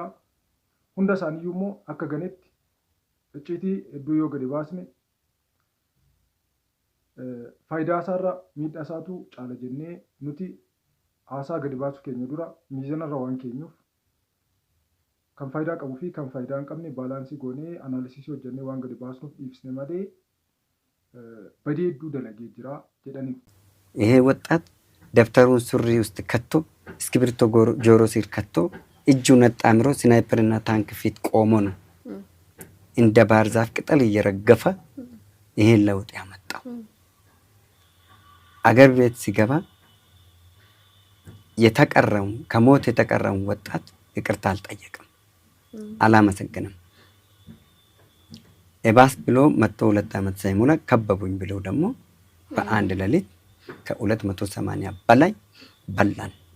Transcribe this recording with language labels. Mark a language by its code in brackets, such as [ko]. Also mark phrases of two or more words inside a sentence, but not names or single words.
[om] Hunda isaaniiyyuu immoo akka ganetti icciitii hedduu yoo gadi baasne faayidaa isaarra miidhaa isaatu caala jennee nuti haasaa gadi baasuu keenya dura miizanarra waan keenyuuf kan faayidaa qabuu fi kan faayidaa hin qabne baalaansii goonee anaalisisii hojjennee waan gadi baasnuuf dhiibsine malee badii hedduu dalagee jira jedhanii. [am] ይሄ ወጣት ደብተሩን ሱሪ ውስጥ ከቶ እስክሪብቶ ጆሮ ሲር ከቶ እጁን አጣምሮ ስናይፐርና ታንክ ፊት ቆሞ ነው እንደ ባህር ዛፍ ቅጠል እየረገፈ ይሄን ለውጥ ያመጣው። አገር ቤት ሲገባ የተቀረው ከሞት የተቀረው ወጣት ይቅርታ አልጠየቅም፣ አላመሰግንም። ኤባስ ብሎ መጥቶ 2 ዓመት ሳይሞላ ከበቡኝ ብለው ደግሞ በአንድ ሌሊት ከ280 በላይ በላን።